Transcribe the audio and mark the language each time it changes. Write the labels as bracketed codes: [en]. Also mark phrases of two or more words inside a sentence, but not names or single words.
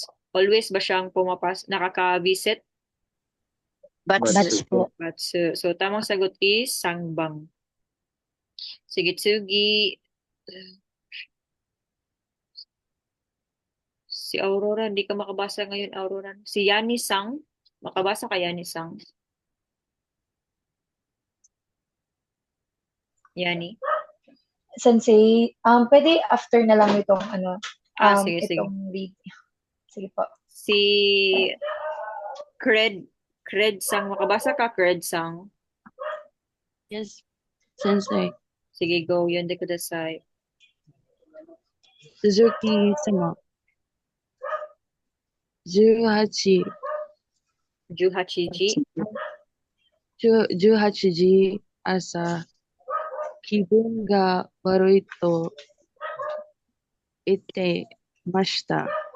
[tl] Always ba siyang nakaka-visit? [ja] バツ. [tl] po. [ja] バツ. [tl] So, tamang sagot is sangbang. Sige, Tsugi. Si Aurora, hindi ka makabasa ngayon, Aurora. Si Yani Sang, makabasa ka Yani Sang. Yani? Sensei, pwede after na lang itong Sige. itong read. Sige po. Si Cred Sang, makabasa ka, Cred Sang. [en] Yes, Sensei. [tl] Sige, go. [ja] 読んでください. Suzuki-sama. 18 十八時. 18時朝、気分が悪いと言ってました。